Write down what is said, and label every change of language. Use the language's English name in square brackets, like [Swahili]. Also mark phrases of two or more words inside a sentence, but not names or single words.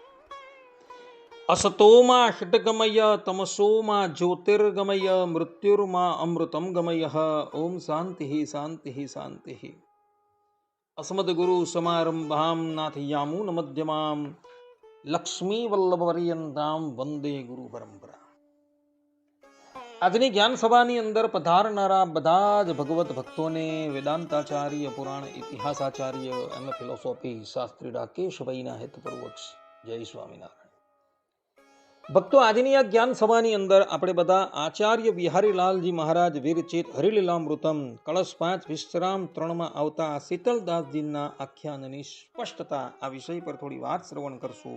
[Sanskrit] असतो मा षट्गमय तमसो मा ज्योतिर्गमय मृत्युर्मा अमृतं गमयः। ओम शान्तिः शान्तिः शान्तिः। अस्मद्गुरु समारम्भां नाथयामुनमध्यमां लक्ष्मीवल्लभपर्यन्तां वन्दे गुरु परंपरा। [Gujarati] આજની જ્ઞાન સભાની અંદર પધારનારા બધા જ ભગવત ભક્તોને વેદાંતાચાર્ય, પુરાણ ઇતિહાસાચાર્ય, એમ ફિલોસોફી શાસ્ત્રી રાકેશભાઈના હેતપૂર્વક જય સ્વામિનારાયણ. ભક્તો, આજની આ જ્ઞાન સભાની અંદર આપણે બધા આચાર્ય બિહારીલાલજી મહારાજ વીરચિત હરિલીલામૃતમ કળશ 5 વિશ્રામ 3 માં આવતા શીતલદાસજીના આખ્યાનની સ્પષ્ટતા આ વિષય પર થોડી વાત શ્રવણ કરશું.